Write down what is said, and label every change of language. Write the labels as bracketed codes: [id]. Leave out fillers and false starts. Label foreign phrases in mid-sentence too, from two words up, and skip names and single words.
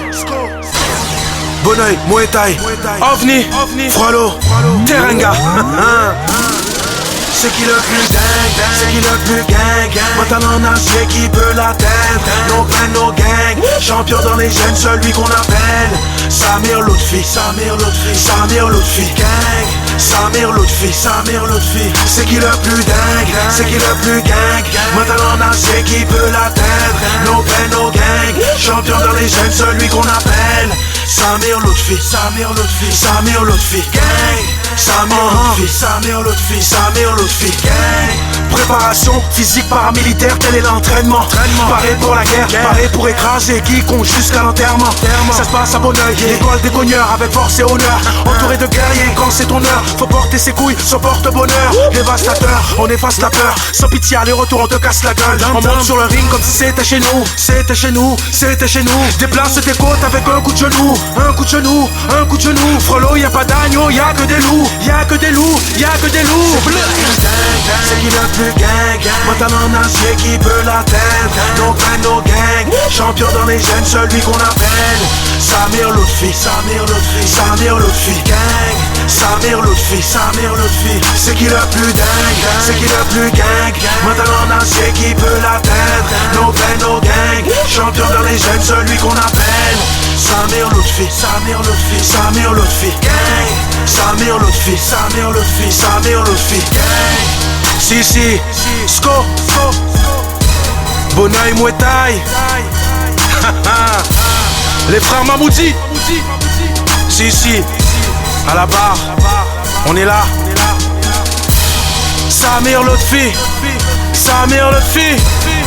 [fr] Bonoï, Muay Thai, OVNI, Frollo, Teranga. C'est qui le plus dingue, c'est qui le plus gang. Mental en acier qui peut l'atteindre. [en] No clan, no gang. [fr] Champion dans les jeunes, celui qu'on appelle Samir Lutfi, Samir Lutfi, Samir Lutfi. Gang, Samir Lutfi, Samir Lutfi. C'est qui le plus dingue, c'est qui le plus gang. Mental en acier qui peut l'atteindre. [en] No clan, no gang. [fr] Champion dans les jeunes, celui qu'on appelle Samir Lutfi, Samir Lutfi, Samir Lutfi. Gang, Samir Lutfi, Samir Lutfi, Samir Lutfi. Gang. Préparation physique paramilitaire, tel est l'entraînement. Paré pour la guerre, paré pour écraser quiconque jusqu'à l'enterrement. Ça se passe à Bonneuil, l'école des cogneurs avec force et honneur. Entouré de guerriers quand c'est ton heure, faut porter ses couilles, son porte-bonheur. Dévastateur, on efface la peur. Sans pitié, aller-retour, on te casse la gueule. On monte sur le ring comme si c'était chez nous. C'était chez nous, c'était chez nous. Déplace tes côtes avec un coup de genou. Un coup de genou, un coup de genou. Frollo, y'a pas d'agneau, y'a que des loups. Y'a que des loups, y'a que des loups. C'est qui le plus gang, mental en acier qui peut l'atteindre. [en] No pain, no gang, [fr] champion dans les gènes, celui qu'on appelle Samir Lutfi, Samir Lutfi, Samir Lutfi, gang. Samir Lutfi, Samir Lutfi. C'est qui le plus dingue, c'est qui le plus gang, mental en acier qui peut l'atteindre. [en] No pain, no gang, [fr] champion dans les gènes, celui qu'on appelle Samir Lutfi, Samir Lutfi, Samir Lutfi, gang. Samir Lutfi, Samir Lutfi, Samir Lutfi, gang. Si, Sko, Bonneuil, Muay Thai. Les frères Mamoudi. Si, à la barre, on est là. Samir Lutfi, Samir Lutfi.